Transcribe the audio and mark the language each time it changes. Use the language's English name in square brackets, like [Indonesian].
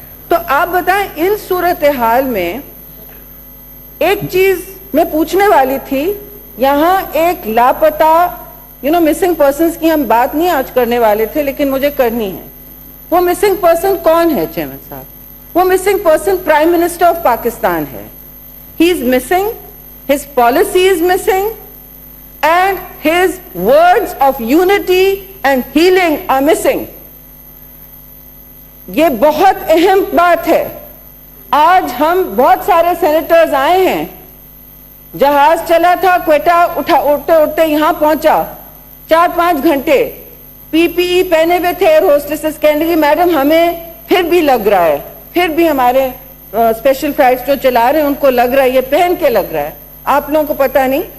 [Urdu] تو آپ بتائیں ان صورتحال میں ایک چیز میں پوچھنے والی تھی. یہاں ایک لاپتہ مسنگ پرسنز کی ہم بات نہیں آج کرنے والے تھے, لیکن مجھے کرنی ہے. وہ مسنگ پرسن کون ہے چیئرمین صاحب؟ وہ missing person prime minister of Pakistan ہے. [English] He is missing, his policy is missing, and his words of unity and healing are missing. [Urdu] یہ بہت اہم بات ہے. آج ہم بہت سارے سینیٹرز آئے ہیں, جہاز چلا تھا کوئٹہ, اٹھتے اٹھتے یہاں پہنچا 4-5 گھنٹے, پی پی ای پہنے ہوئے تھے. ایئر ہوسٹسز کہنے لگی میڈم ہمیں پھر بھی لگ رہا ہے, پھر بھی ہمارے اسپیشل فلائٹس جو چلا رہے ہیں ان کو لگ رہا ہے, یہ پہن کے لگ رہا ہے, آپ لوگوں کو پتہ نہیں.